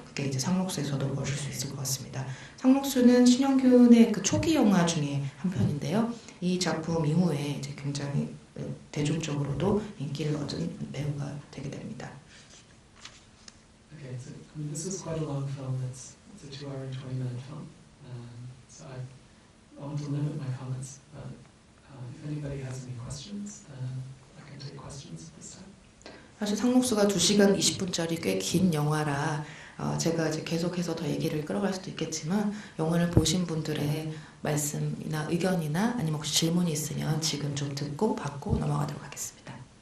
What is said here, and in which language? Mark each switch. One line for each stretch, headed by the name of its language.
Korean: 그게 이제 상록수에서도 보실 수 있을 것 같습니다. 상록수는 신영균의 그 초기 영화 중에 한 편인데요. 이 작품 이후에 이제 굉장히 대중적으로도 인기를 얻은 배우가 되게 됩니다.
English: Okay, so I mean, this is quite a long film. It's a 2-hour and 20-minute film. So I want to limit my comments, but if anybody has any questions, then I can take questions at this time.
Korean: 사실 상록수가 2시간 20분짜리 꽤 긴 영화라 제가 이제 계속해서 더 얘기를 끌어갈 수도 있겠지만 영화를 보신 분들의 말씀이나 의견이나 아니면 혹시 질문이 있으면 지금 좀 듣고 받고 넘어가도록 하겠습니다.